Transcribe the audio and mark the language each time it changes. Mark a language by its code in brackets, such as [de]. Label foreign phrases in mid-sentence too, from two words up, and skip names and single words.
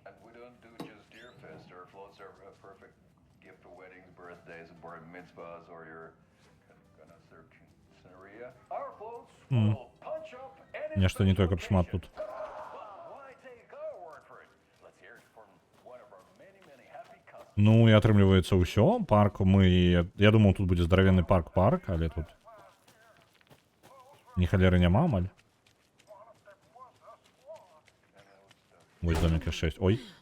[en] And we don't do just Deerfest. Our floats are a perfect gift for weddings, birthdays, bar mitzvahs, or your scenario. Our floats will punch up any [be] Нешта не тое, каб шмат тут. Ну і атрымліваецца ўсё, парк я думаў, тут будзе здаравенны парк, але тут ні халеры няма амаль. Вось домик яшчэ ёсць. Ой.